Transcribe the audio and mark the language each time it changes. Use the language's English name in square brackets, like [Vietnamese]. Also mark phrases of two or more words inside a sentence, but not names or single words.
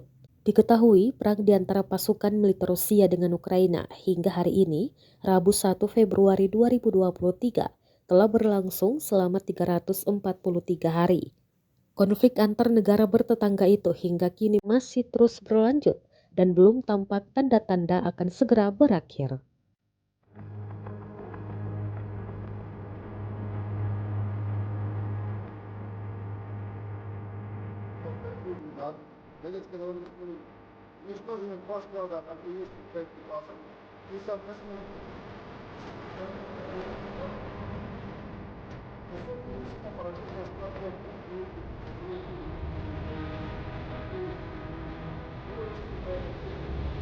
[Indonesian] Diketahui perang di antara pasukan militer Rusia dengan Ukraina hingga hari ini, Rabu 1 Februari 2023, telah berlangsung selama 343 hari. Konflik antar negara bertetangga itu hingga kini masih terus berlanjut dan belum tampak tanda-tanda akan segera berakhir. [Russian] Уничтоженных два склада артиллерийских боеприпасов и совместно поражение складов и